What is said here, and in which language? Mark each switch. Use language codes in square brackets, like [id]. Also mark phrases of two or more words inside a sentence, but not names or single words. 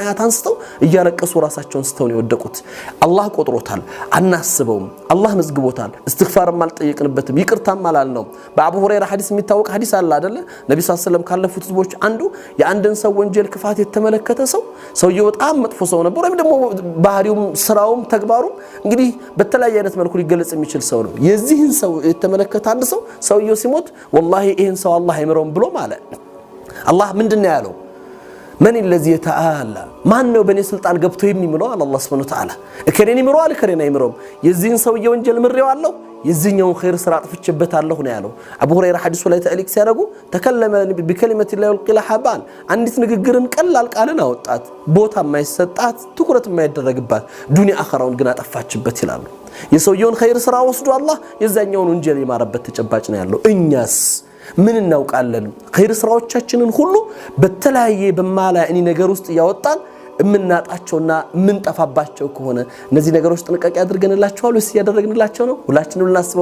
[am] አያት አንስተው እያለቀሱ ራሳቸውን ስተው ነው የወደቁት አላህ ቆጥሮታል አናስበውም አላህ መዝግቦታል እስትግፋርም አልጠየቅንበትም ይቅርታም አላልነው በአቡ ሁረይራ ሐዲስ የሚታወቅ ሐዲስ አለ አይደለ ነብዩ [ar] صلى الله عليه وسلم [am] ካለፉት ህዝቦች አንዱ የአንድን ሰው ወንጀል ክፋት የተመለከተ ሰውየው በጣም መጥፎ ሰው ነበር ወይም ደግሞ ባህሪውም ስራውም ተግባሩም እንግዲህ በተለያየ አይነት መልኩ ሊገለጽ የሚችል ሰው ነው የዚህን ሰው የተመለከተ አንድ ሰውየው ሲሞት والله ይሄን ሰው አላህ አይምረውም ብሎ ማለት الله ምንድነው ያለው [ar] من الذي يتعالى [am] ማን ነው በኔ ስልጣን ገብቶ የሚምለው አላህ [ar] سبحانه وتعالى [am] እከኔን ይምረዋል እከኔን አይምረውም የዚህን ሰው የወንጀል ምሬዋለሁ የዚህኛውን ኸይር ስራ አጥፍቼበታለሁ ነው ያለው አቡ ሁረይራ ሐዲሱ ላይ ተአሊቅ ሲያደርጉ [ar] تكلم بكلمة لا يلقي [am] حبان አንዲት ንግግርን ቀላል ቃልን አወጣት ቦታ የማይሰጣት ትኩረት የማይደረግባት ዱንያ አኸራውን ግን አጠፋችበት ይላሉ የሰውየውን ኸይር ስራ ወስዶ አላህ የዛኛውን ወንጀል የማረበት ተጨባጭ ነው ያለው እኛስ ምን እናውቃለን ኸይር ስራዎቻችንን ሁሉ በተለያየ በማላእኒ ነገር ውስጥ ያወጣን እምናጣቸውና ምንጠፋባቸው ከሆነ እነዚህ ነገሮች ጥንቃቄ አድርገንላቸዋል ወይስ ያደረግንላቸው ነው ሁላችንም ልናስበው